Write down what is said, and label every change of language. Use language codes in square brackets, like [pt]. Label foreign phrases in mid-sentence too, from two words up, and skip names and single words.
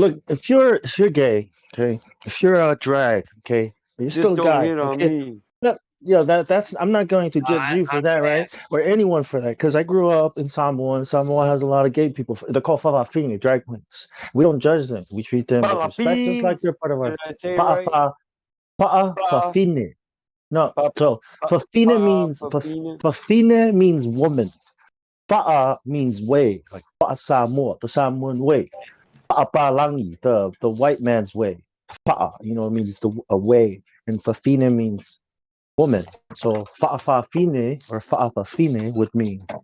[en] Look, if you're gay, okay, if you're a drag, okay, but you're Just still a don't guy, hit on okay. me. That's I'm not going to judge you for that, right? Or anyone for that, because I grew up in Samoa, and Samoa has a lot of gay people. They're called falafini, drag queens. We don't judge them. We treat them with respect, just like they're Philippines. part of our Did I say it right? fa'a fa'a Pa, fafine. No, pa, so pa, Papina. fafine means woman. Pa'a means way, like [sm] pa'a Samoa, [en] the Samoan way. Pa'a the white man's way. Pa'a, it means a way, and fafine means woman. So fa'afafine or fa'afafine would mean